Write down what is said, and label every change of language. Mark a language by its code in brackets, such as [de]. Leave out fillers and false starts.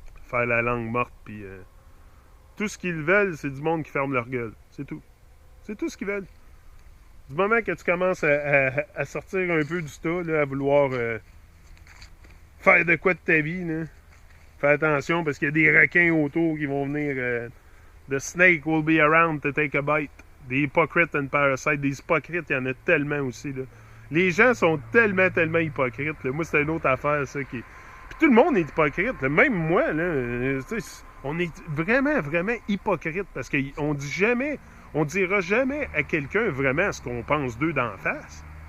[fr] faire la langue morte, puis tout ce qu'ils veulent, c'est du monde qui ferme leur gueule. C'est tout. C'est tout ce qu'ils veulent. Du moment que tu commences à sortir un peu du tas, là, à vouloir faire de quoi de ta vie, là, fais attention parce qu'il y a des requins autour qui vont venir. [en] The snake will be around to take a bite. [fr] Des hypocrites and parasites. Des hypocrites, il y en a tellement aussi. Là. Les gens sont tellement hypocrites. Là. Moi, c'est une autre affaire, ça. Puis tout le monde est hypocrite. Là. Même moi, là, on est vraiment hypocrite parce qu'on dit jamais, on dira jamais à quelqu'un vraiment ce qu'on pense d'eux d'en face.